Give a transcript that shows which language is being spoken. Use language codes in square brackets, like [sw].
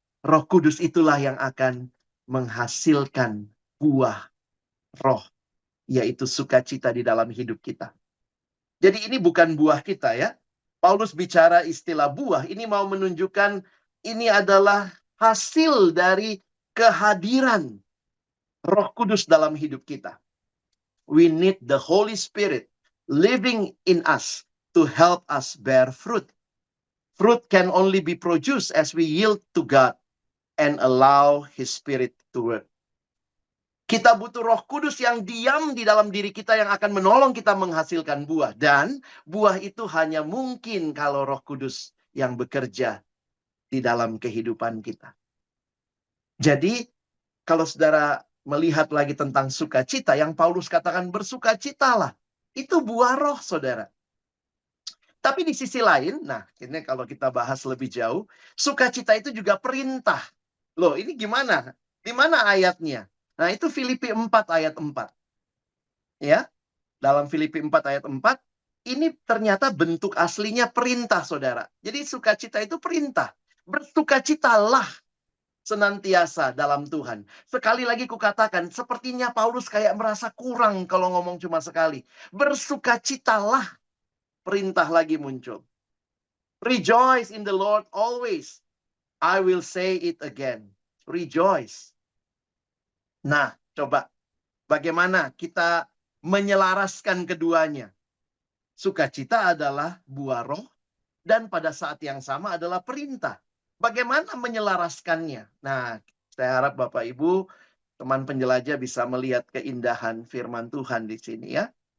[id] Roh Kudus itulah yang akan menghasilkan buah roh, yaitu sukacita di dalam hidup kita. Jadi ini bukan buah kita, ya. Paulus bicara istilah buah, ini mau menunjukkan ini adalah hasil dari kehadiran Roh Kudus dalam hidup kita. [en] We need the Holy Spirit living in us to help us bear fruit. Fruit can only be produced as we yield to God and allow His Spirit to work. [id] Kita butuh Roh Kudus yang diam di dalam diri kita yang akan menolong kita menghasilkan buah. Dan buah itu hanya mungkin kalau Roh Kudus yang bekerja di dalam kehidupan kita. Jadi, kalau saudara melihat lagi tentang sukacita, yang Paulus katakan bersukacitalah. Itu buah roh, saudara. Tapi di sisi lain, nah ini kalau kita bahas lebih jauh, sukacita itu juga perintah. Loh, ini gimana? Di mana ayatnya? Nah, itu Filipi 4 ayat 4. Ya, dalam Filipi 4 ayat 4, ini ternyata bentuk aslinya perintah, saudara. Jadi sukacita itu perintah. Bersukacitalah senantiasa dalam Tuhan. Sekali lagi kukatakan, sepertinya Paulus kayak merasa kurang kalau ngomong cuma sekali. Bersukacitalah, perintah lagi muncul. [en] Rejoice in the Lord always. I will say it again. Rejoice. [id] Nah, coba bagaimana kita menyelaraskan keduanya. Sukacita adalah buah roh dan pada saat yang sama adalah perintah. Bagaimana menyelaraskannya? Nah, saya harap Bapak Ibu, teman penjelajah bisa melihat keindahan firman Tuhan di sini, ya.